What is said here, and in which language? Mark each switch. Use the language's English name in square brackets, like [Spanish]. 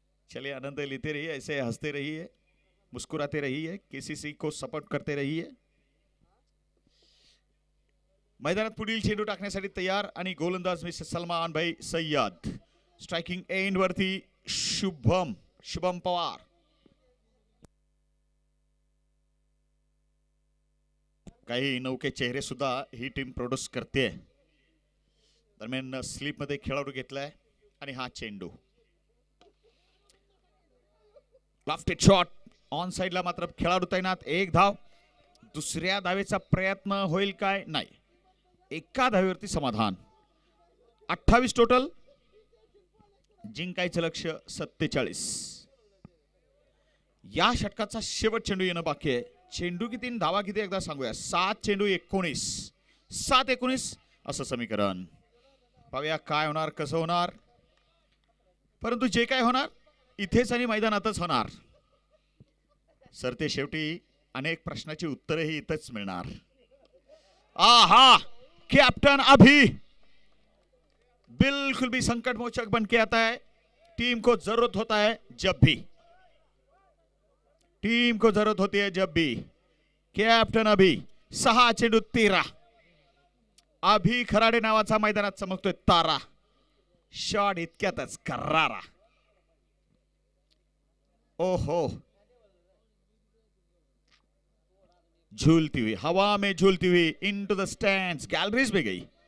[Hindi] चलिए आनंद लेते रहिए, ऐसे हंसते रहिए, मुस्कुराते रहिए, KCC को सपोर्ट करते रहिए। [Marathi] मैदानात पुढील चेंडू टाकण्यासाठी तयार आणि गोलंदाज मिस्टर सलमान भाई सय्यद। स्ट्राइकिंग एंड वरती शुभम पवार। काही नौके चेहरे सुद्धा ही टीम प्रोड्यूस करते। दरम्यान स्लीप मध्ये खेळाडू घेतलाय आणि हा चेंडू लेफ्ट शॉट, ऑन साइडला मात्र खेळाडू तैनात। एक धाव, दुसऱ्या धावेचा प्रयत्न होईल काय? नाही, एका धावेवरती समाधान। 28 टोटल, जिंकायचं लक्ष 47। या षटकाचा शेवट चेंडू येणं बाकी आहे। चेंडू किती, धावा किती, एकदा सांगूया। 7 चेंडू 19, 7-19 असं समीकरण। पाहूया काय होणार, कसं होणार, परंतु जे काय होणार इथेच आणि मैदानातच होणार। सरते शेवटी अनेक प्रश्नाची उत्तरेही इथंच मिळणार। [Hindi] आहा, कैप्टन अभी बिल्कुल भी संकट मोचक बन के आता है। टीम को जरूरत होता है जब भी, टीम को जरूरत होती है जब भी। [Marathi] कैप्टन अभी 6 चेंडू 13। अभी खराडे नावाचा मैदानात चमकतोय तारा, शॉट इतक्यातच करारा। [Hindi] ओहो, झूलती हुई, हवा में झूलती हुई [English] into the stands, [Hindi] गैलरीज में गई।